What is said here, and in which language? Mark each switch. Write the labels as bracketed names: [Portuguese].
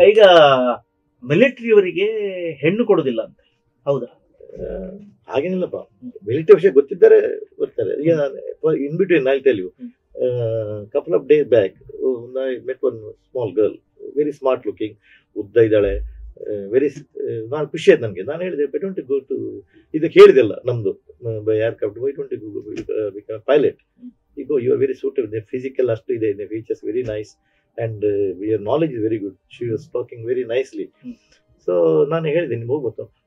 [Kannada] ಈಗ ಮಿಲಿಟರಿಯವರಿಗೆ ಹೆಣ್ಣು ಕೊಡುದಿಲ್ಲ ಅಂತ, ಹೌದಾ? ಹಾಗೇನಿಲ್ಲಪ್ಪ, ಮಿಲಿಟರಿ ವಿಷಯ ಗೊತ್ತಿದ್ದಾರೆ ಬರ್ತಾರೆ. [English] ಈಗ in between I tell you, couple of days back I met one small girl, very smart looking, [Kannada] ಉದ್ದ ಇದ್ದಾಳೆ, [English] Very. [Kannada] ನಾನು ಖುಷಿ ಆಯ್ತು ನನಗೆ. ನಾನು ಹೇಳಿದೆ, [English] by don't go to, [Kannada] ಇದಕ್ಕೆ ಹೇಳಿದೆಲ್ಲ ನಮ್ದು [English] By aircraft, by don't go become pilot. ಈಗ you are very suitable, physical [Kannada] ಅಷ್ಟು ಇದೆ, [English] Features very nice and your knowledge is very good. She was talking very nicely. [Kannada] So ನಾನು ಹೇಳಿದೆ, ನಿಮ್ಗೆ ಹೋಗ್ಬೋದು.